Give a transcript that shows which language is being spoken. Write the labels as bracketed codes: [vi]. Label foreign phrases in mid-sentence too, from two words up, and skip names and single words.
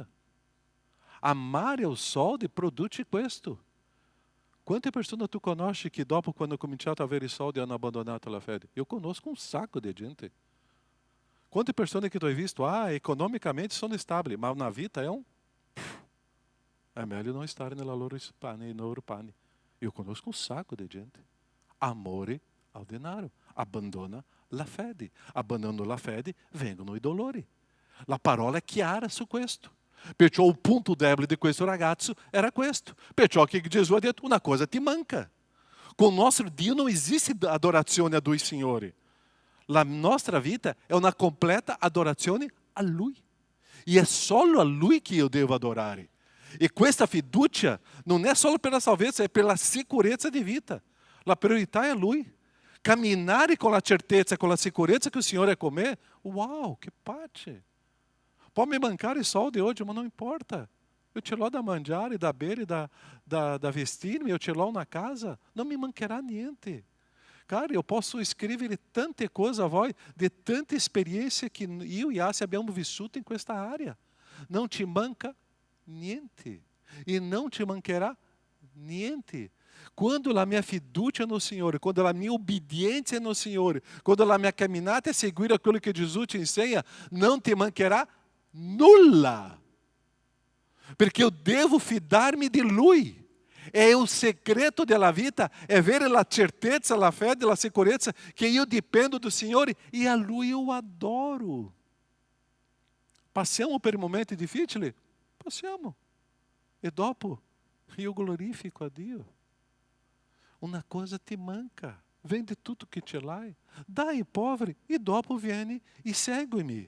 [it] Amare i soldi produce questo. Quante persone tu conosci che dopo, quando hanno cominciato a avere i soldi, hanno abbandonato la fede? [pt] Eu conosco um sacco de gente. [it] Quante persone che tu hai visto, economicamente sono stabili, ma na vita [pt] é melhor não estar [it] nella loro pane. [pt] Eu conosco um saco de gente. [it] Amore ao denaro. Abbandona la fede. Abbandonando la fede, vengono i dolori. La parola è chiara su questo. Perciò il punto debole di questo ragazzo era questo. Perciò che Gesù ha detto, una cosa ti manca. [pt] Com o nosso [it] Dio [pt] não existe [it] adorazione a due signori. La nostra vita è una completa adorazione a Lui. E è solo a Lui che io devo adorare. E questa fiducia non è solo per la salvezza, è per la sicurezza di vita. La priorità è Lui. Camminare con la certezza, con la sicurezza che il Signore è con me, uau, che pace. Può me mancare i soldi oggi, ma non importa. Eu ce l'ho da mangiare, da bere, da [pt] vestir-me, eu [it] ce l'ho na casa, [pt] não me [it] mancherà niente. Cara, [pt] eu posso [it] scrivere tante cose a voi, [pt] de tanta experiência que eu e Assi [it] abbiamo vissuto in questa area. [pt] Não te [it] manca niente. [pt] E não te [it] mancherà niente. [pt] Quando a minha fiducia no Senhor, quando a minha obediência no Senhor, quando a minha caminhada é seguir aquilo que Jesus te ensina, não te [it] mancherà nulla. [pt] Perché eu devo fidar-me de Lui. É o segredo [it] della vita, é avere la certezza, la fede, la sicurezza che io dipendo do Signore e a Lui [pt] eu adoro. [it] Passiamo per momenti difficili? Passiamo. E dopo io glorifico a Dio. Una cosa ti manca, vende tutto che ce l'hai, dai ai poveri e dopo vieni e segui-me.